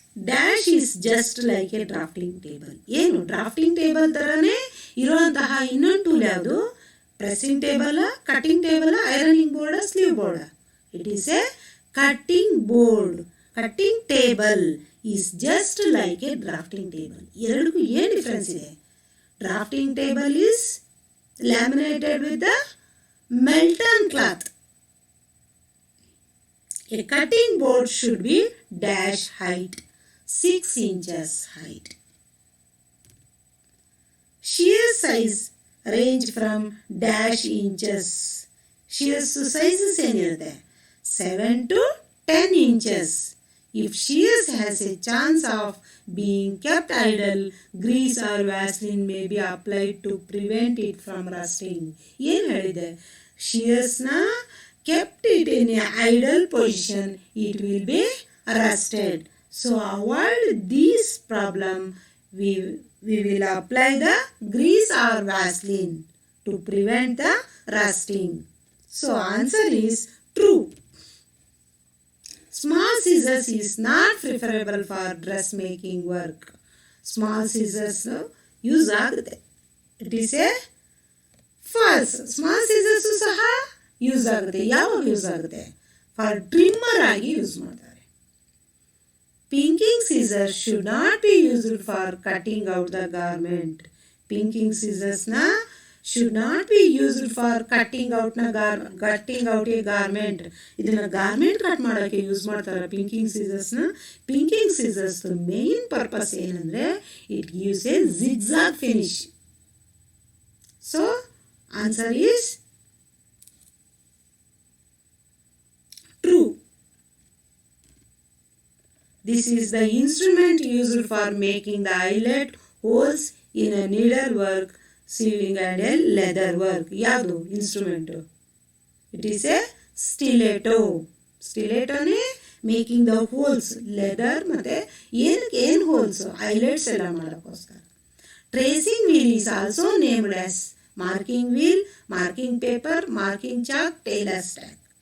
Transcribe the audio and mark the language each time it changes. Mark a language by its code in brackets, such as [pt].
[en] Dash is just like a drafting table. [kn] ಏನು drafting table ಥರನೇ ಇರುವಂತಹ ಇನ್ನೊಂದು ಟೂಲ್ ಯಾವುದು? [en] Pressing table, cutting table, ironing board, sleeve board. It is a cutting board. Cutting table is just like a drafting table. [kn] ಎರಡಕ್ಕೂ ಏನು difference ಇದೆ? [en] Drafting table is laminated with the Melton cloth. A cutting board should be dash height, 6 inches height. Shear size range from dash inches. [kn] Shear sizes ಏನಿರುತ್ತೆ 7 to 10 inches. [en] If shears has a chance of being kept idle, grease or Vaseline may be applied to prevent it from rusting. [kn] ಏನು ಹೇಳಿದೆ? [en] shearsನ kept it in a idle position, it will be rusted. So avoid this problem. We will apply the grease or Vaseline to prevent the rusting. So answer is true. Small scissors is not preferable for dress making work. [kn] Small Caesar's use ಆಗುತ್ತೆ. [en] It is a false. [kn] Small ಸೀಸರ್ಸು ಸಹ use ಆಗುತ್ತೆ. ಯಾವಾಗ use ಆಗುತ್ತೆ? For trimmer ಆಗಿ use ಮಾಡ್ತಾರೆ. [en] Pinking scissor should not be used for cutting out the garment. Pinking ಸೀಸರ್ಸ್ನ should not be used for cutting out a garment. [kn] ಇದನ್ನು garment cut ಮಾಡೋಕ್ಕೆ use ಮಾಡ್ತಾರೆ ಪಿಂಕಿಂಗ್ ಸೀಸರ್ಸ್ನ. ಪಿಂಕಿಂಗ್ Caesar's main purpose ಏನಂದರೆ [en] It gives a zigzag finish. So answer is true. This is the instrument used for making the eyelet holes in a needlework, sewing and a leather work. [kn] ಯಾವುದು instrument? [en] It is a stiletto. [kn] ಸ್ಟಿಲೇಟೋನೇ making the holes, leather ಮತ್ತು ಏನು holes, islets ಎಲ್ಲ ಮಾಡೋಕ್ಕೋಸ್ಕರ. [en] Tracing wheel is also named as marking wheel, marking paper, marking chalk, tailor stack.